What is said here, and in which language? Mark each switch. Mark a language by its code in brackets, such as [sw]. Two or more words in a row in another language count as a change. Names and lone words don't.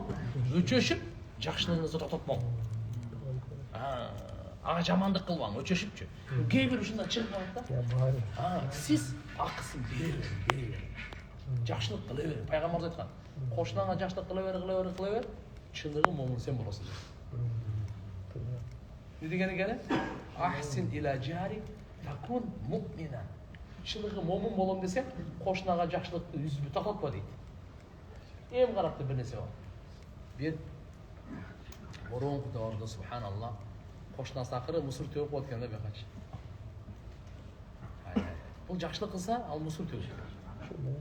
[ky] Өчөшүп, жакшылыгыңызды тототпоң. Ага жамандык кылбаң, өчөшүпчү. Кээ бир ушундай чыгып калат да. Сиз акысын бере бер. Жакшылык кыла бер. Пайгамбарыбыз айткан. Кошунаңа жакшылык кыла бер, чындыгы момун сен болосуң. Не деген экен? [ar] أحسن إلى جارك تكن مؤمنا. [ky] Чындыгы момун болом десең, кошунага жакшылыкты үзбү тототпо дейт. Эң караптуу бир нерсе бар. Бир мурунку доордо субханаллах кошунасы акыры мусор төгүп коет экен да бекачы. Бул жакшылык кылса, ал мусор төгүшөт.